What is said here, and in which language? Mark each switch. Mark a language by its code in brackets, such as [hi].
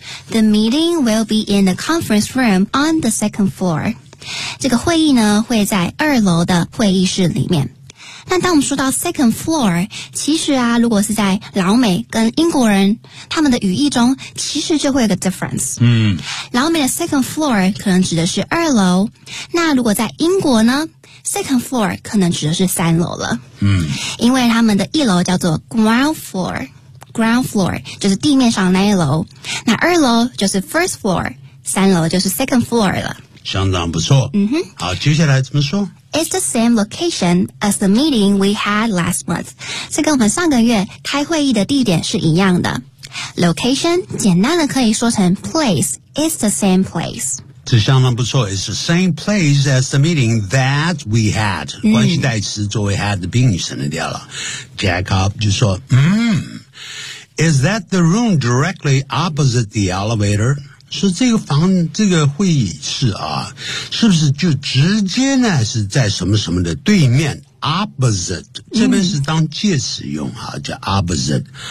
[en] The meeting will be in the conference room on the second floor. [zh] 这个会议呢会在二楼的会议室里面。那当我们说到 second floor， 其实啊如果是在老美跟英国人他们的语义中其实就会有个 difference。老美的 second floor 可能指的是二楼，那如果在英国呢 second floor 可能指的是三楼了。因为他们的一楼叫做 ground floor。Ground floor 就是地面上那一楼，那二楼就是 first floor， 三楼就是 second floor 了。相当不错。好，接下来怎么说？ [en] It's the same location as the meeting we had last month. [zh] 这跟我们上个月开会议的地点是一样的。 [en] Location [zh] 简单的可以说成 [en] place， it's the same place。 [zh] 这相当不错。 [en] It's the same place as the meeting that we had。 [zh] 关系代词作为 had 的宾语省掉了。 [en] Jacob [zh] 就说， [en] Is that the room directly opposite the elevator? [zh] 是这个房这个会议室啊，是不是就直接呢是在什么什么的对面 opposite， 这边是当介词用啊，叫 opposite。